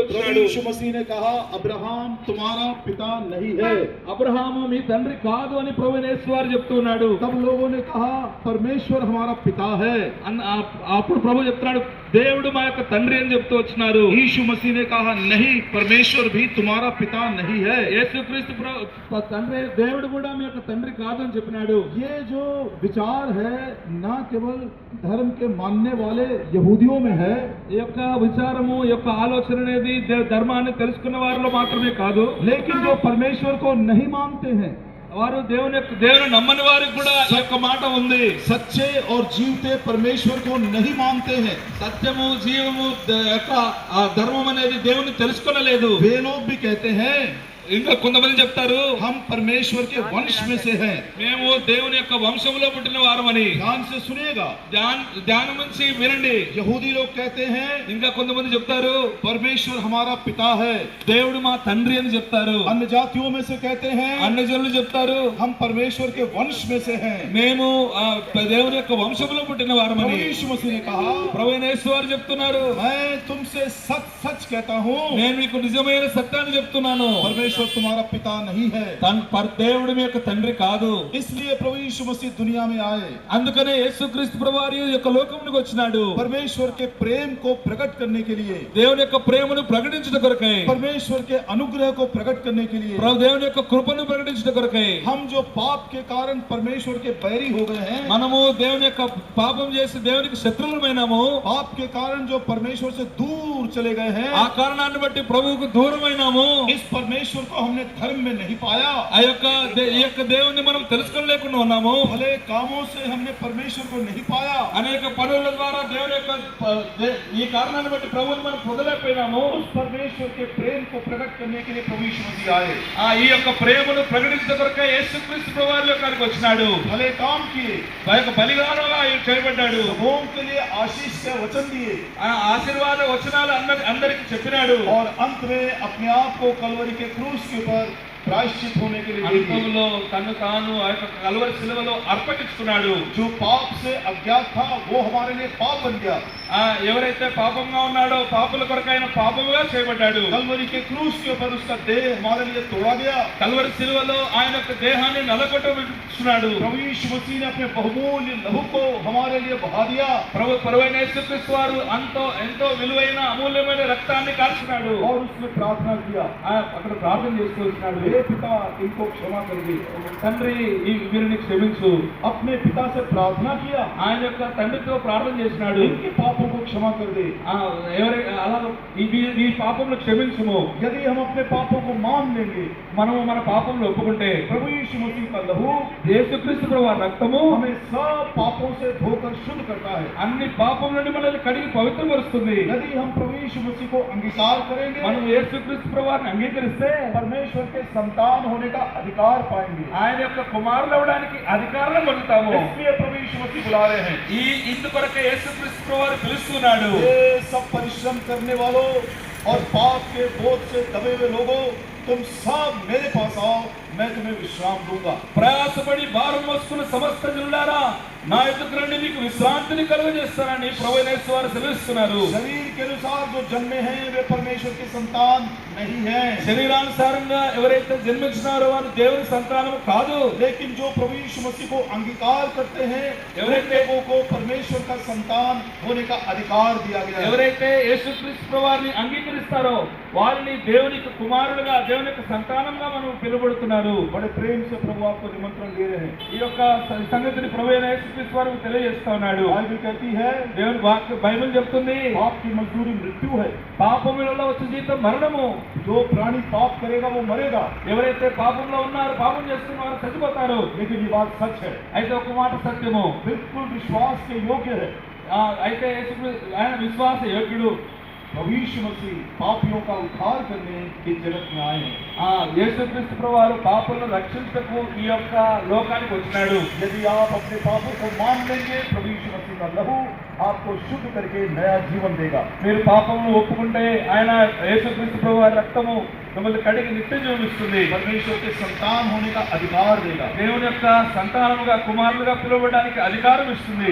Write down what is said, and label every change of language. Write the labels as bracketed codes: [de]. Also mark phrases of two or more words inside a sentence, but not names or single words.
[hi] प्रभु [te] వచ్చాడు। [hi] यीशु मसीह ने कहा, अब्राहम तुम्हारा पिता नहीं है। [te] అబ్రహాము మీ తండ్రి కాదు అని ప్రభువైన యేసు వారు చెప్తున్నాడు। [hi] तब लोगों ने कहा, परमेश्वर हमारा पिता है। [te] అప్పుడు ప్రభు చెప్తున్నాడు, దేవుడు మా యొక్క తండ్రి అని చెప్తూ వచ్చినారు। [hi] यीशु मसीह ने कहा, नहीं, परमेश्वर भी तुम्हारा पिता नहीं है। [te] యేసుక్రీస్తు తండ్రి దేవుడు కూడా మీ యొక్క తండ్రి కాదు అని చెప్పినాడు। [hi] ये जो विचार है न केवल धर्म के मानने वाले यहूदियों में है, [te] ఈ యొక్క విచారము ఈ యొక్క ఆలోచన అనేది ధర్మాన్ని తెలుసుకున్న వారిలో మాత్రమే కాదు, [hi] लेकिन जो परमेश्वर को नहीं मानते हैं, [te] వారు దేవుని నమ్మని వారికి కూడా ఈ యొక్క మాట ఉంది. [hi] सच्चे और जीवते परमेश्वर को नहीं मानते हैं. [te] సత్యము జీవము యొక్క ధర్మం అనేది దేవుని తెలుసుకొనలేదు. [hi] वे लोग भी कहते हैं [te] ఇంకా కొంతమంది చెప్తారు [hi] हम परमेश्वर के वंश में से हैं. [te] మేము దేవుని యొక్క వంశంలో పుట్టిన వారమని. [hi] ध्यान से सुनिएगा, [te] ధ్యానం నుంచి వినండి. [hi] यहूदी लोग कहते हैं [te] ఇంకా కొంతమంది చెప్తారు [hi] परमेश्वर हमारा पिता है. [te] దేవుడు మా తండ్రి అని చెప్తారు. [hi] अन्य जातियों में से कहते हैं [te] అన్ని జనులు చెప్తారు [hi] हम परमेश्वर के वंश में से हैं. [te] మేము దేవుని యొక్క వంశంలో పుట్టిన వారమని. [hi] प्रभु यीशु मसीह ने कहा [te] ప్రభువైన యేసు వారు చెప్తున్నారు [hi] मैं तुमसे सच सच कहता हूँ [te] నేను మీకు నిజమైన సత్యాన్ని చెప్తున్నాను. [hi] परमेश्वर तुम्हारा पिता नहीं है. [te] దేవుడు మీ యొక్క తండ్రి కాదు. [hi] इसलिए प्रभु यीशु मसीह दुनिया में आए. [te] అందుకనే యేసుక్రీస్తు ప్రభువారు ఈ యొక్క లోకంలోకి వచ్చినాడు. [hi] परमेश्वर के प्रेम को प्रकट करने के लिए, [te] దేవుని యొక్క ప్రేమను ప్రకటించుట కొరకై, [hi] परमेश्वर के अनुग्रह को प्रकट करने के लिए, [te] దేవుని యొక్క కృపను ప్రకటించుట కొరకై. [hi] हम जो पाप के कारण परमेश्वर के बैरी हो गए हैं, [te] మనము దేవుని యొక్క పాపం చేసి దేవునికి శత్రువులమైనాము. [hi] पाप के कारण जो परमेश्वर से दूर चले गए हैं, [te] ఆ కారణాన్ని బట్టి ప్రభువుకు దూరమైనాము. [hi] इस परमेश्वर को हमने धर्म में नहीं पाया. [te] ఈ యొక్క దేవుని మనం తెలుసుకోలేకుండా ఉన్నాము. [hi] भले कामों से हमने परमेश्वर को नहीं पाया. [te] అనేక పనుల ద్వారా దేవుని యొక్క ఈ కారణాన్ని బట్టి ప్రభువుని మనం పొందలేకపోయినాము. [hi] उस परमेश्वर के प्रेम को प्रकट करने के लिए प्रभु यीशु मसीह आए. [te] ఈ యొక్క ప్రేమను ప్రకటించడం కొరకే యేసుక్రీస్తు ప్రభువారు లోకానికి వచ్చినాడు. [hi] भले काम किए, [te] ఆ యొక్క బలిదానంగా ఆయన చేయబడ్డాడు. [hi] लोगों के लिए आशीष का वचन दिए [te] ఆ ఆశీర్వాద వచనాలు అందరికి చెప్పినాడు. [hi] और अंत में अपने आप को कलवरी के क्रूस के ऊपर प्रायश्चित होने के लिए दे दिए. [te] అంతంలో తను తాను ఆ యొక్క కల్వరి శిలువలో అర్పణించుకున్నాడు. [hi] जो पाप से अज्ञात था वो हमारे लिए पाप बन गया. [te] ఎవరైతే పాపంగా ఉన్నాడో పాపుల కొరకు ఆయన పాపముగా చేయబడ్డాడు. [hi] कलवरी के क्रूस के ऊपर उसका देह हमारे लिए तोड़ा गया. [te] కల్వరి శిలువలో ఆయన యొక్క దేహాన్ని నలగొట్టుకున్నాడు. [hi] प्रभु यीशु मसीह ने अपने बहुमूल्य लहू को हमारे लिए बहा दिया [te] ప్రభువైన యేసుక్రీస్తు వారు ఎంతో విలువైన అమూల్యమైన రక్తాన్ని కార్చినాడు. [hi] और उसने प्रार्थना किया, [te] అక్కడ ప్రార్థన చేసుకుంటున్నాడు. [hi] हे पिता इनको क्षमा कर दे. [te] తండ్రి ఈ వీరిని క్షమించు. [hi] अपने पिता से प्रार्थना किया, [te] ఆయన యొక్క తండ్రితో ప్రార్థన చేసినాడు. [hi] इनके पापों को क्षमा कर दे. [te] అలా ఈ పాపంలో క్షమించుము. [hi] यदि हम अपने पापों को मान लेंगे, [te] మనము మన పాపంలో ఒప్పుకుంటే [hi] प्रभु यीशु मसीह का लहू [te] యేసుక్రీస్తు ప్రభువారి రక్తము [hi] हमें सब पापों से धोकर शुद्ध करता है. [te] అన్ని పాపం నుండి మనల్ని కడిగి పవిత్రపరుస్తుంది. [hi] यदि हम प्रभु यीशु मसीह को अंगीकार करेंगे, [te] మనం యేసుక్రీస్తు ప్రభువారిని అంగీకరిస్తే [hi] परमेश्वर के संतान होने का अधिकार पाएंगे. [te] ఆయన యొక్క కుమారులు అవడానికి అధికారం పొందుతాము. [hi] इसलिए प्रभु यीशु मसीह बुला रहे हैं. [te] ఇందుకొరకే యేసుక్రీస్తు ప్రభువారు పిలుస్తున్నాడు. [hi] ये सब परिश्रम करने वालों और पाप के बोझ से दबे हुए लोगों, तुम सब मेरे पास आओ, मैं तुम्हें विश्राम दूंगा. [te] ప్రయాసపడి భారం మోసుకున్న సమస్త జనులారా నా ఎదుకు రండి, మీకు విశ్రాంతిని కలుగజేస్తానని ప్రభువైన యేసు వారు సెలవిస్తున్నారు. [hi] शरीर के अनुसार जो जन्मे हैं वे परमेश्वर के संतान नहीं हैं, [te] శరీరానుసారంగా ఎవరైతే జన్మించినారో వారు దేవుని సంతానం కాదు. [hi] लेकिन जो प्रभु यीशु मसीह को अंगीकार करते हैं, [te] ఎవరైతే [hi] लोगों को परमेश्वर का संतान होने का अधिकार दिया गया है. [te] ఎవరైతే యేసుక్రీస్తు ప్రభువారిని అంగీకరిస్తారో వారిని దేవుని కుమారులుగా దేవుని యొక్క సంతానంగా మనం పిలువబడుతున్నారు. [hi] बड़े प्रेम से प्रभु आपको निमंत्रण दे रहे हैं. [te] ఈ యొక్క సంగతిని ప్రభువైన యేసుక్రీస్తు వారు తెలియజేస్తా ఉన్నాడు. [hi] बाइबल कहती है [te] దేవుని వాక్య బైబిల్ చెప్తుంది [hi] पाप की मजदूरी मृत्यु है. [te] పాపములలో వచ్చే జీతం మరణము. [hi] जो प्राणी पाप करेगा वो मरेगा. [te] ఎవరైతే పాపంలో ఉన్నారో పాపం చేస్తున్నారు చచ్చిపోతారు. [hi] लेकिन ये बात सच है, [te] అయితే ఒక మాట సత్యము, [hi] बिल्कुल विश्वास के योग्य है. [te] అయితే యేసుక్రీస్తు ఆయన విశ్వాస యోగ్యుడు. [hi] प्रभु यीशु मसीह पापियों का उद्धार करने इस जगत में आए हैं. [te] యేసుక్రీస్తు ప్రభువారు పాపులను రక్షించకు ఈ యొక్క లోకానికి వచ్చినాడు. [hi] यदि आप अपने पापों को मान लेंगे, प्रभु यीशु मसीह का लहू आपको शुद्ध करके नया जीवन देगा. [te] మీరు పాపమును ఒప్పుకుంటే ఆయన యేసుక్రీస్తు ప్రభువారి రక్తము మిమ్మల్ని కడిగి నిత్య జీవం ఇస్తుంది. [hi] परमेश्वर के संतान होने का अधिकार देगा. [te] దేవుని యొక్క సంతానముగా కుమారులుగా పిలువబడడానికి అధికారం ఇస్తుంది.